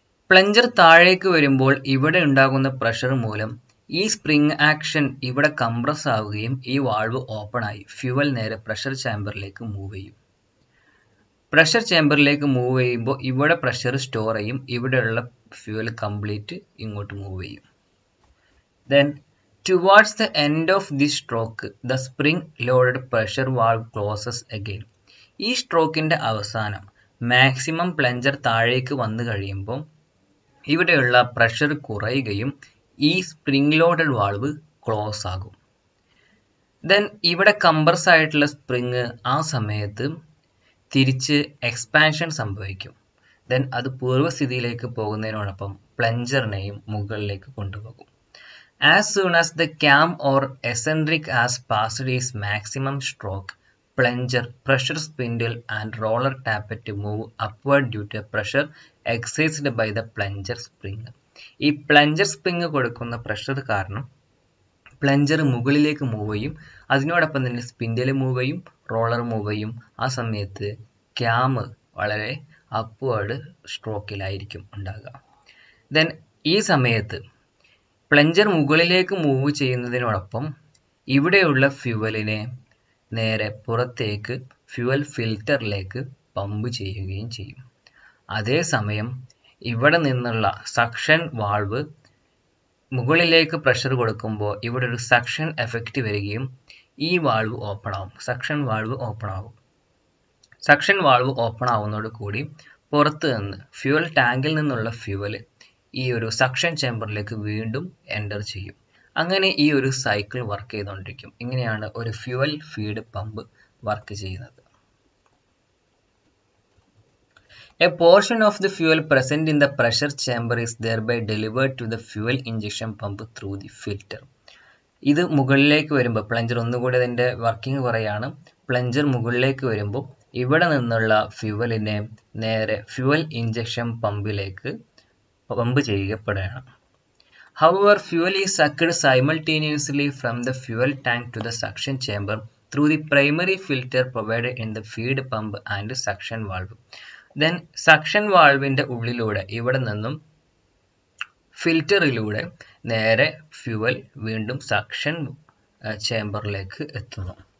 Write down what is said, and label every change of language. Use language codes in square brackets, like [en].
[ml] Plunger താഴേക്ക് വരുമ്പോൾ ഇവിടെ ഉണ്ടാകുന്ന പ്രഷർ മൂലം ഈ സ്പ്രിംഗ് ആക്ഷൻ ഇവിടെ കംപ്രസ് ആവുകയും ഈ വാൾവ് ഓപ്പൺ ആയി ഫ്യൂവൽ നേരെ പ്രഷർ ചേംബറിലേക്ക് മൂവ് ചെയ്യും. പ്രഷർ ചേംബറിലേക്ക് മൂവ് ചെയ്യുമ്പോൾ ഇവിടെ പ്രഷർ സ്റ്റോർ ചെയ്യും. ഇവിടെയുള്ള ഫ്യൂവൽ കംപ്ലീറ്റ് ഇങ്ങോട്ട് മൂവ് ചെയ്യും. [en] Then Towards the end of this stroke, the spring-loaded pressure valve closes again. [ml] ഈ സ്ട്രോക്കിന്റെ അവസാനം മാക്സിമം പ്ലഞ്ചർ താഴേക്ക് വന്നു കഴിയുമ്പോൾ ഇവിടെയുള്ള പ്രഷർ കുറയുകയും ഈ സ്പ്രിംഗ് ലോഡഡ് വാൾവ് ക്ലോസ് ആകും. ദെൻ ഇവിടെ കംപ്രസ് ആയിട്ടുള്ള സ്പ്രിങ് ആ സമയത്ത് തിരിച്ച് എക്സ്പാൻഷൻ സംഭവിക്കും. ദെൻ അത് പൂർവ്വസ്ഥിതിയിലേക്ക് പോകുന്നതിനോടൊപ്പം പ്ലഞ്ചറിനെയും മുകളിലേക്ക് കൊണ്ടുപോകും. [en] As soon as the cam or eccentric has passed its maximum stroke, plunger, pressure spindle and roller tappet to move upward due to pressure exerted by the plunger spring. [ml] ഈ plunger spring കൊടുക്കുന്ന pressure കാരണം plunger മുകളിലേക്ക് move ചെയ്യും, അതിനോടൊപ്പം തന്നെ spindle move ചെയ്യും, roller move ചെയ്യും. ആ സമയത്ത് ക്യാം വളരെ അപ്വേർഡ് സ്ട്രോക്കിലായിരിക്കും ഉണ്ടാകുക. ദെൻ ഈ സമയത്ത് പ്ലഞ്ചർ മുകളിലേക്ക് മൂവ് ചെയ്യുന്നതിനോടൊപ്പം ഇവിടെയുള്ള ഫ്യൂവലിനെ നേരെ പുറത്തേക്ക് ഫ്യൂവൽ ഫിൽറ്ററിലേക്ക് പമ്പ് ചെയ്യുകയും ചെയ്യും. അതേസമയം ഇവിടെ നിന്നുള്ള സക്ഷൻ വാൾവ് മുകളിലേക്ക് പ്രഷർ കൊടുക്കുമ്പോൾ ഇവിടെ ഒരു സക്ഷൻ എഫക്റ്റ് വരികയും ഈ വാൾവ് ഓപ്പൺ ആവും. സക്ഷൻ വാൾവ് ഓപ്പൺ ആവും. സക്ഷൻ വാൾവ് ഓപ്പൺ ആവുന്നതോട് കൂടി പുറത്ത് നിന്ന് ഫ്യൂവൽ ടാങ്കിൽ നിന്നുള്ള ഫ്യൂവൽ ഈ ഒരു സക്ഷൻ ചേമ്പറിലേക്ക് വീണ്ടും എൻ്റർ ചെയ്യും. അങ്ങനെ ഈ ഒരു സൈക്കിൾ വർക്ക് ചെയ്തുകൊണ്ടിരിക്കും. ഇങ്ങനെയാണ് ഒരു ഫ്യൂവൽ ഫീഡ് പമ്പ് വർക്ക് ചെയ്യുന്നത്. [en] A portion of the fuel present in the pressure chamber is thereby delivered to the fuel injection pump through the filter. [ml] ഇത് മുകളിലേക്ക് വരുമ്പോൾ പ്ലഞ്ചർ ഒന്നുകൂടി അതിൻ്റെ വർക്കിംഗ് പറയാണ്. പ്ലഞ്ചർ മുകളിലേക്ക് വരുമ്പോൾ ഇവിടെ നിന്നുള്ള ഫ്യൂവലിനെ നേരെ ഫ്യൂവൽ ഇഞ്ചക്ഷൻ പമ്പിലേക്ക് പമ്പ് ചെയ്യപ്പെടുകയാണ്. [en] However, fuel is sucked simultaneously from the fuel tank to the suction chamber through the primary filter provided in the feed pump and suction valve. [ml] Then suction valve-ന്റെ ഉള്ളിലൂടെ ഇവിടെ നിന്നും ഫിൽറ്ററിലൂടെ നേരെ ഫ്യൂവൽ വീണ്ടും suction ചേമ്പറിലേക്ക് എത്തുന്നു.